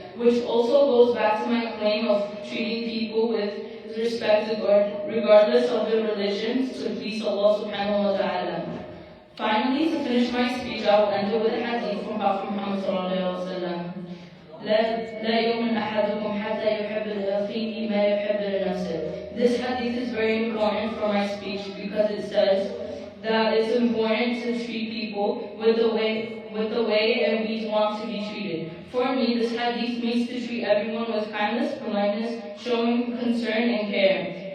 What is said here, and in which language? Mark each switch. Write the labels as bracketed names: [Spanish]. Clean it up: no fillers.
[English] Which also goes back to my claim of treating people with respect regardless of their religions to please Allah subhanahu wa ta'ala. Finally, to finish my speech, I will end it with a hadith from Prophet Muhammad sallallahu alaihi wasallam. [Arabic] لا يؤمن أحدكم حتى يحب لأخيه ما يحب لنفسه. [English] This hadith is very important for my speech because it says that it's important to treat people with the way and we want to be treated. For me, this hadith means to treat everyone with kindness, politeness, showing concern and care.